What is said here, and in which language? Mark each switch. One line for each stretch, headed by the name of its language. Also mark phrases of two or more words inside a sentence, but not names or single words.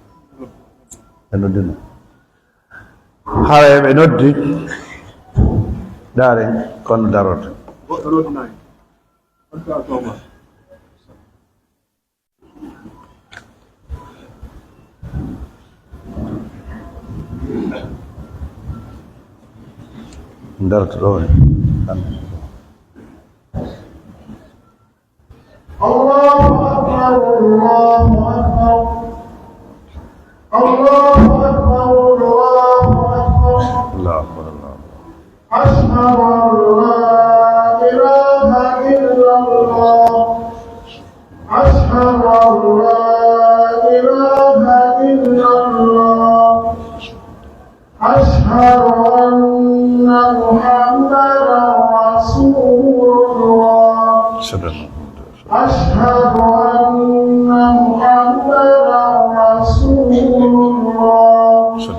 Fula: ɓe noddino hara ɓe noddi daren kono daroto darto ɗo
Arabic: الله أكبر الله أكبر الله أكبر الله أكبر أشهد أن لا إله إلا الله أشهد أن لا إله إلا الله أشهد أن محمدا رسول الله أشهد أن محمدا رسول الله